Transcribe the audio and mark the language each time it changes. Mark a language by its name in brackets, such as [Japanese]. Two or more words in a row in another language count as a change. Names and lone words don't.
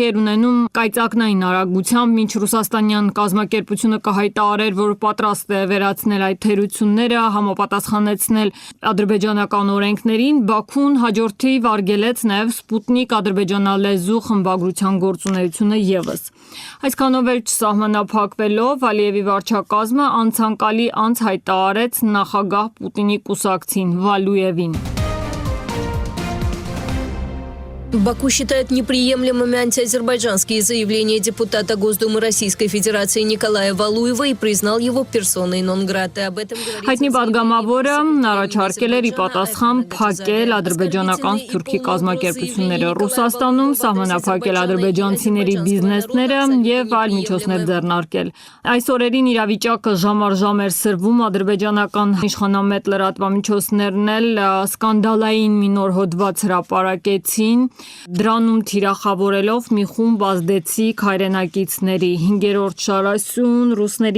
[Armenian] էր ունենում կայծակնային արագությամբ, մինչ ռուսաստանյան կազմակերպությունը կհայտարարեր, որ պատրաստ է վերացնել այդ թերությունները, համապատասխանեցնել ադրբեջանական օրենքներին, Բաքուն հաջորդի վարգելեց նաեւ Սպուտնիկ ադրբեջանալեզու խմբագրության գործունեությունը եւս։ Այսքանով էլ չսահմանափակվելով Ալիևի վարչակազմը անցանկալի անց հայտարարեց նախագահ Պուտինի կուսակցին Վալույևին։ [Russian] Баку считает неприемлемыми антиазербайджанские заявления депутата Госдумы Российской Федерации Николая Валуева и признал его персоной нон-грата. Об этом говорится. [Armenian] Հայտնի պատգամավորը առաջարկել էր ի պատասխան փակել ադրբեջանական սփյուռքի կազմակերպությունները Ռուսաստանում, սահմանափակել ադրբեջանցիների բիզնեսները եւ այլ միջոցներ ձեռնարկել։ Այս օրերին իրավիճակը ժամ առ ժամ էր սրվում, ադրբեջանական իշխանամետ լրատվամիջոցներն էլ սկանդալային մի նոր հոդված հրապարակեցին, դրանում թիրախավորելով մի խումբ ազդեցիկ հայրենակիցների 5-րդ շարասյուն ռուսների